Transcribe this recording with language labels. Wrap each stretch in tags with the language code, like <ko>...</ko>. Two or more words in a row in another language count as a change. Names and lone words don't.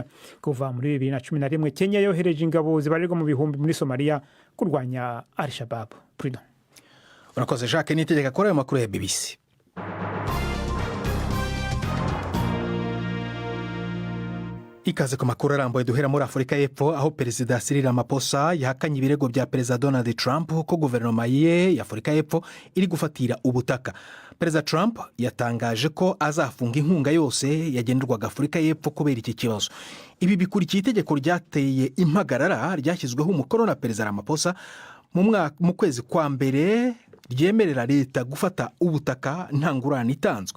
<rw>Kuva muri 2011 Kenya yohereje ingabo zibarirwa mu bihumbi muri Somalia kurwanya Al-Shabaab. Prudent. Urakoze Jacques Niyitegeka kuri ayo makuru ya BBC. Ikaze ku makuru arambuye duhera muri Afurika y'Epfo aho Perezida Cyril Ramaphosa yahakanye ibirego bya Perezida Donald Trump ko guverinoma ye ya Afurika y'Epfo iri gufatira ubutaka. Perezida Trump yatangaje ko azafunga inkunga yose yagenerwaga Afurika y'Epfo kubera iki kibazo. Ibi bikurikiye itegeko ryateye impagarara ryashyizweho umukono na Perezida Ramaphosa mu kwezi kwa mbere ryemerera leta gufata ubutaka nta ngurane itanzwe.</rw>